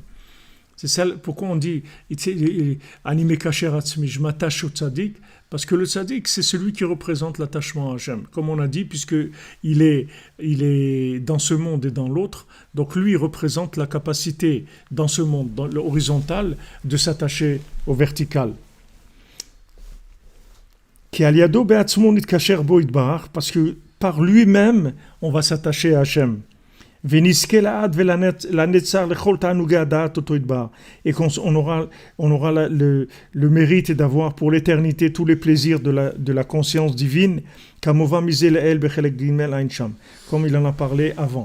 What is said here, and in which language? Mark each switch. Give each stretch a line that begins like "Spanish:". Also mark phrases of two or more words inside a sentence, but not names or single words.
French: C'est ça pourquoi on dit
Hebrew: הריני מקשר עצמי,
French: je m'attache au tzaddik, parce que le tzaddik, c'est celui qui représente l'attachement à Hachem. Comme on a dit, puisque il est dans ce monde et dans l'autre, donc lui, il représente la capacité dans ce monde, dans l'horizontal, de s'attacher au vertical.
Hebrew: כי על ידו בעצמו נתקשר בו יתברך,
French: parce que par lui-même, on va s'attacher à Hachem. Et qu'on aura le mérite d'avoir pour l'éternité tous les plaisirs de la conscience divine, comme il en a parlé avant.